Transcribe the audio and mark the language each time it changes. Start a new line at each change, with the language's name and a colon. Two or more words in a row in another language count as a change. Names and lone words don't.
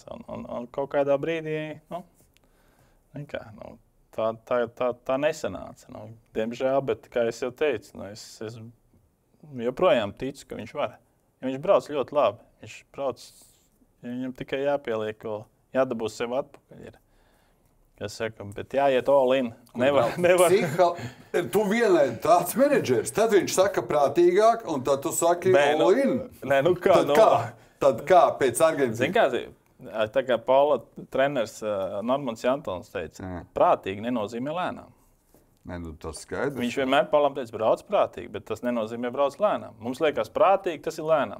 Latvian: Un kaut kādā brīdī tā nesanāca. Diemžēl, bet kā es jau teicu, es joprojām ticu, ka viņš var. Ja viņš brauc ļoti labi. Viņš brauc, viņam tikai jāpieliek, jādabū sev atpakaļ. Es saku, bet jāiet
English: all in.
Latvian: Nevar. Tu vienlaid tāds menedžers, tad viņš saka prātīgāk, un tad tu saki
English: all in.
Latvian: Tad kā pēc Argentīnas? Zini kā, tā kā Paula treneris Normans Jantons teica, prātīgi nenozīmē lēnām. Tas skaidrs. Viņš vienmēr Paulam teica, brauc prātīgi, bet tas nenozīmē brauc lēnām. Mums liekas prātīgi, tas ir lēnām.